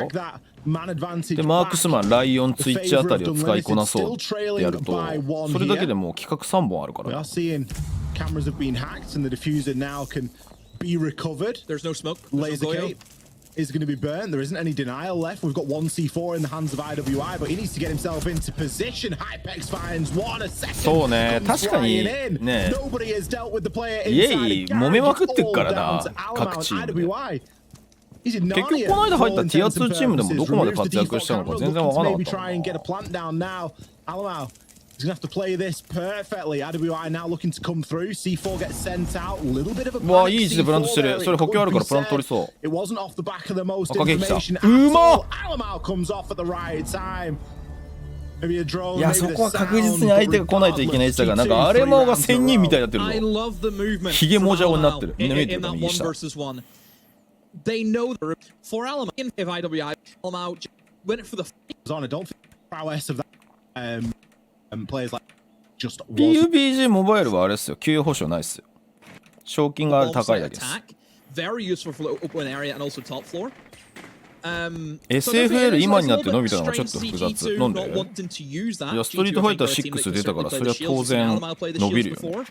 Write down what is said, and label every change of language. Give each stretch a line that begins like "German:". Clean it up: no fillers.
Japanese: でマークスマン、ライオン、ツイッチあたりを使いこなそうってやると、それだけでもう企画3本あるから。
English: Cameras have been hacked and the diffuser now can be recovered. There's no smoke. Laser Cape is going to be burnt. There isn't any denial left. We've got 1C4 in the hands of IWI, but he needs to get himself into position. Hypex finds one a second.
Japanese: そうね、確かにね、
English: Nobody has dealt with the player inside.
Japanese: イエイ揉めまくってっからな、各チームで。結局この間入った Tier2 チームでもどこまで活躍したのか全然わからなかったな。
English: He's gonna have to play this perfectly. IWI now looking to come through. C4 gets sent out. A little bit of a panic.
Japanese: いい位置でプラントしてる。それ補強あるからプラント取りそう。
English: It wasn't off the back of the most information.
Japanese: うまっ。
English: Alamau comes off at the right time. Maybe a drone.
Japanese: いやそこは確実に相手が来ないといけないって言ったからなんかアレマオが1000人みたいになってるぞ。ヒゲモジャオになってる。みんな見えてるか右下。
English: They know for Alamau if IWI Alamau went for the on. I don't think prowess of that players like just
Japanese: PUBG モバイルはあれですよ、給与保証ないっすよ。賞金が高いだけです。
English: Very useful for the open area and also top floor.
Japanese: SFL 今になって伸びたのがちょっと複雑。なんで？いやストリートファイター6出たからそれは当然伸びるよね。